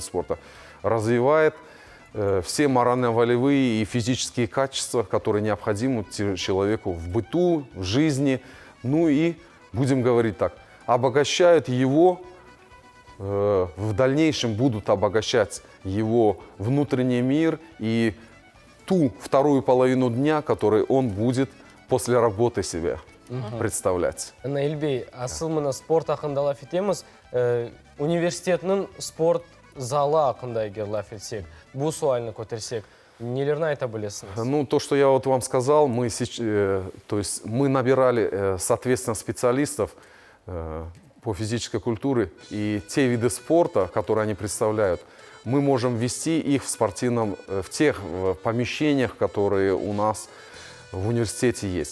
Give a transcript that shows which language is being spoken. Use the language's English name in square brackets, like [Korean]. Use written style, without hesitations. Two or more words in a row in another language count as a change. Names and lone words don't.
[Russian] спорта, развивает все морально-волевые и физические качества, которые необходимы человеку в быту, в жизни, ну и, будем говорить так, обогащают его, в дальнейшем будут обогащать его внутренний мир и ту вторую половину дня, которую он будет после работы себе представлять. [Kazakh] Наилбей, асыл мына спорт ақында лаф етеміз. Университетінің спорт залы ақында егер лаф етсек, бұл суалыны көтерсек, нелерін айта білесіңіз? [Russian] Ну, то, что я вот вам сказал, мы набирали, соответственно, специалистов по физической культуре, и те виды спорта, которые они представляют, мы можем ввести их в тех помещениях, которые у нас в университете есть.